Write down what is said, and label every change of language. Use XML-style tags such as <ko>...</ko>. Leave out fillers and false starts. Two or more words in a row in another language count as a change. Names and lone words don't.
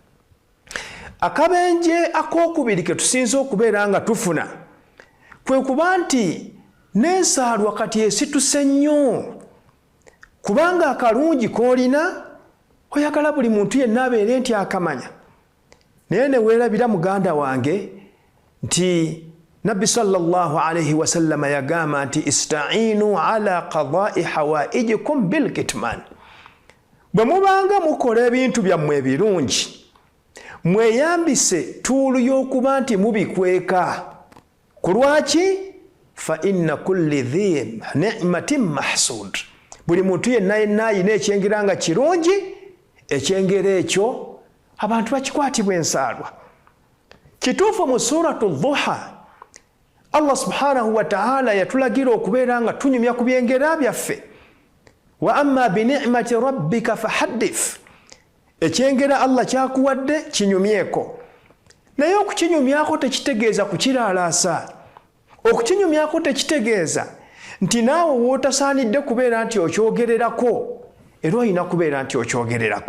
<lg>Akabenje ak'okubiri ke tusinza okubeera nga tufuna kwe kuba nti n'ensaalwa kati esituse nnyo, kubanga akalungi k'olina oyagala buli muntu yenna abeere nti akamanya. Naye ne weerabira muganda wange nti Nabbi</lg> <ar>صلى الله عليه وسلم</ar> <lg>yagamba nti</lg> <ar>استعينوا على قضاء حوائجكم بالكتمان.</ar> <lg>Bwe mubanga mukola ebintu byammwe ebirungi, mweyambise tuulu y'okuba nti mubikweka. Ku lwaki?</lg> <ar>فإن كل ذي نعمة محسود.</ar> <lg>Buli muntu yenna ayina ekyengera nga kirungi, ekyengera ekyo abantu bakikwatibwa ensaalwa. Kituufu mu suratu Dhuha, Allah</lg> <ar>سبحانه وتعالى</ar> <lg>yatulagira okubeera nga tunyumya ku byengera byaffe.</lg> <ar>وأما بنعمة ربك فحدث.</ar> <lg>Ekyengera Allah kyakuwadde kinyumyeko. Naye okukinyumyako tekitegeeza kukiraalaasa. Okukinyumyako tekitegeeza nti naawe wootasaanidde kubeera nti okyogererako, era olina kubeera nti okyogererako.</lg>